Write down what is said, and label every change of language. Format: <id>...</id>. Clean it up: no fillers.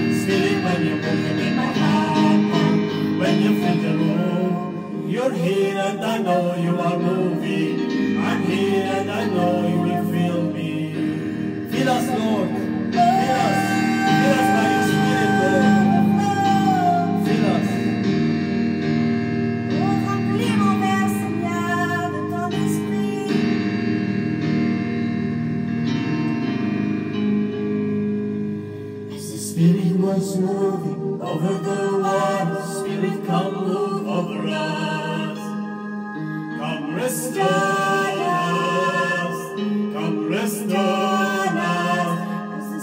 <en>Spirit, when you move, you make my heart pound. When you fill the room, you're here and I know you are moving. I'm here and I know you will feel me. Feel us, Lord. Feel us. Feel us by your Spirit, Lord. Feel us.</en> <fr>Oh, remplis mon verre, Seigneur, de ton esprit.</fr> <en>As the Spirit was moving Over the water, Spirit, come move over us. Come rest on us. Come rest on us.</en>